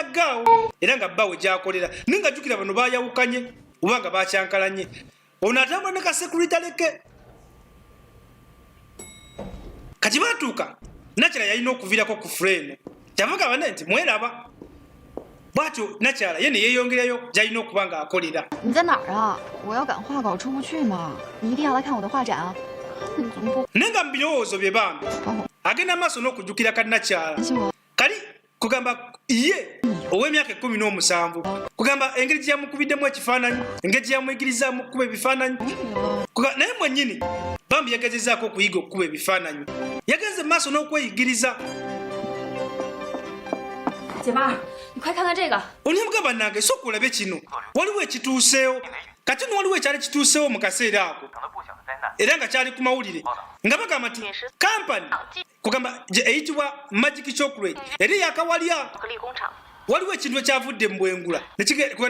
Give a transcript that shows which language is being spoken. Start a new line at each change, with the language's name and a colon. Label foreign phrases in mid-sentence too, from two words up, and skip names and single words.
Ganda: Gao era nga bbawe gy'akolera naye nga jjukira bano baayawukanye oba nga baakyankalanye ono atambula ne kasekurity aleke kati baatuuka nakyala yalina okuviirako ku fureno kyavuga bane nti mweraba bwatyo nakyala ye ne yeeyongerayo gy'alina okuba ng'akolera
Chinese: 你在哪儿啊？我要赶画稿出不去嘛，你一定要来看我的画展啊！你怎么不？
Ganda: naye nga mu birowoozo bye bambi agenda maaso n'okujjukira kannakyala kali kugamba ye ow'emyaka 17 kugamba engeri gye yamukubiddemu ekifaananyi engeri gye yamuyigirizaamu okukuba ebifaananyi naye mwennyini bambi yagezezaako okuyiga okukuba ebifaananyi yagenze maaso n'okweyigiriza
Chinese: 姐妹儿，你快看看这个。
Ganda: onyemuga bannange sooka olabe kino waliwo ekituuseewo kati no waliwo ekyali kituuseewo mu kaseera ako era nga kyali ku mawulire nga bagamba nti kampani kugamba gye eyitibwa Magic Chocolate eri yakawalya waliwo ekintu ekyavudde mu bwengula kuba